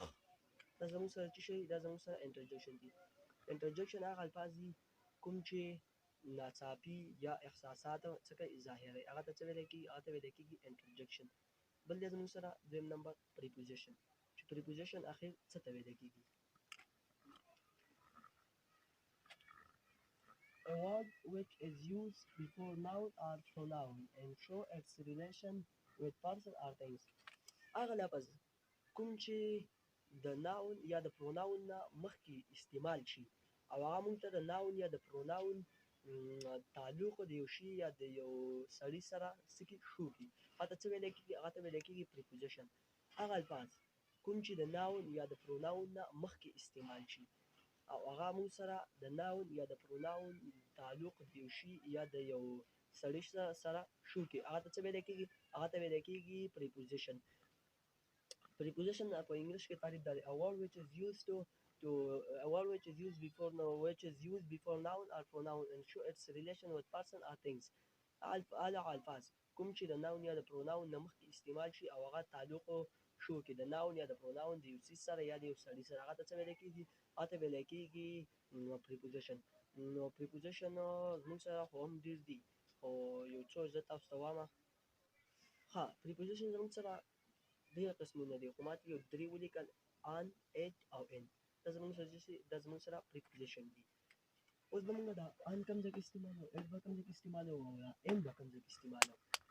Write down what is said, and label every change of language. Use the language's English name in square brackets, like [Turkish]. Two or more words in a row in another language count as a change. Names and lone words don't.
[Pashto] دا زموږ سره څه شي؟ دا زموږ سره انټرجکشن دي. انټرجکشن هغه الفاظ دي کوم چې ناڅاپي یا احساسات څه کوي؟ ظاهروي، هغه ته څه ویل کېږي؟ هغه ته ویل کېږي انټرجکشن. بل دی زموږ سره دویم نمبر پریپوزیشن، چې پریپوزیشن اخر څه ته ویل کېږي؟ [English] A word which is used before noun or pronoun and show its relation with person or things. [Pashto] هغه لفظ کوم چې د ناون یا د پروناون نه مخکې استعمال شي او هغه موږ ته د ناون یا د پروناون تعلق د یو شي یا د یو سړي سره څه کړي؟ شو کړي، هغه ته څه ویل کېږي؟ هغه ته ویل کېږي پریپوزیشن. هغه الفاظ کوم چې د ناون یا د پروناون نه مخکې استعمال شي او هغه موږ سره د ناون یا د پروناون تعلق د یو شي یا د یو سړي سره شو کړي، هغه ته څه ویل کېږي؟ هغه ته ویل کېږي پریپوزیشن. Preposition په انګلیش کې تعریف دی: [English] a word which is used a word which is used before noun or pronoun and show its relation with person or things. [Pashto] هغه الفاظ کوم چې د ناون یا د پروناون نه مخکې استعمال شي او هغه تعلق شو کړي د ناون یا د پروناون د یو څیز سره یا د یو سړي سره، هغه ته څه ویل کېږي؟ هغه ته ویل کېږي preposition. نو preposition زموږ سره خو هم ډېر دي خو یو څو زه تاسو ته وایم. ښه preposition زموږ سره ډېر قسمونه دي خو ما ته یو درې ولیکل: ان، ایټ او ان. دا زموږ سره څه شي؟ دا زموږ سره پریپوزیشن دي. اوس به موږ دا ان کوم ځای کې استعمالوو، ایټ به کوم ځای کې استعمالوو او یا ان به کوم ځای کې استعمالوو.